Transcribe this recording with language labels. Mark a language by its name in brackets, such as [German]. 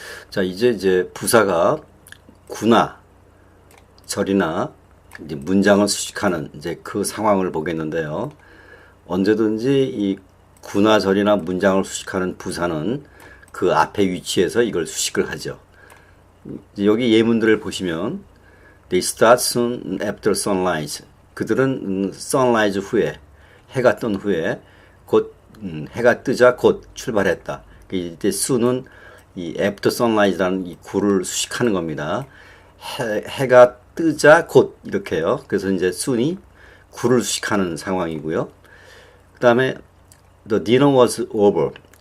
[Korean] 자, 이제 부사가 구나 절이나 이제 문장을 수식하는 이제 그 상황을 보겠는데요. 언제든지 이 구나 절이나 문장을 수식하는 부사는 그 앞에 위치해서 이걸 수식을 하죠. 여기 예문들을 보시면 [English] They start soon after sunrise. [Korean] 그들은 sunrise 후에, 해가 뜬 후에 곧 해가 뜨자 곧 출발했다. 이때 soon은 이 after sunrise라는 이 구를 수식하는 겁니다. 해가 뜨자 곧 이렇게요. 그래서 이제 soon이 구를 수식하는 상황이고요. 그 다음에 [English] the dinner was over.